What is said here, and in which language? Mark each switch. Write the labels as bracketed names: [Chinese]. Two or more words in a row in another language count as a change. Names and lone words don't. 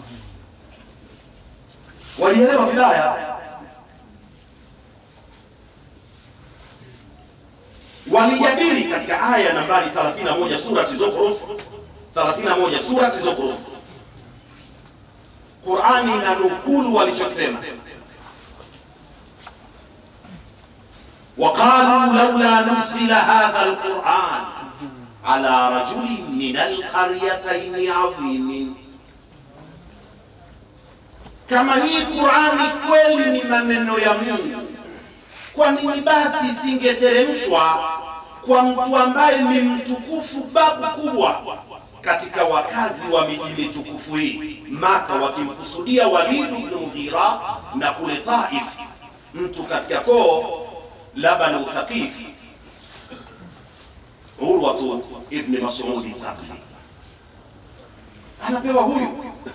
[Swahili] Walielewa vibaya, walijadili katika aya nambari 31 surati Zukhruf, 31 surati Zukhruf. Qur'ani inanukulu walichosema, [Arabic] وقالوا لولا نزل هذا القرآن على رجل من القريتين عظيم. [Swahili] Kama hii Qur'ani kweli ni maneno ya Mungu, kwa nini basi isingeteremshwa kwa mtu ambaye ni mtukufu, babu kubwa katika wakazi wa miji mitukufu hii Maka, wakimkusudia Walid ibn Mughira, na kule Taif mtu katika koo la Banu Thaqif, Urwatu ibn Mas'ud Thaqafi, anapewa huyu.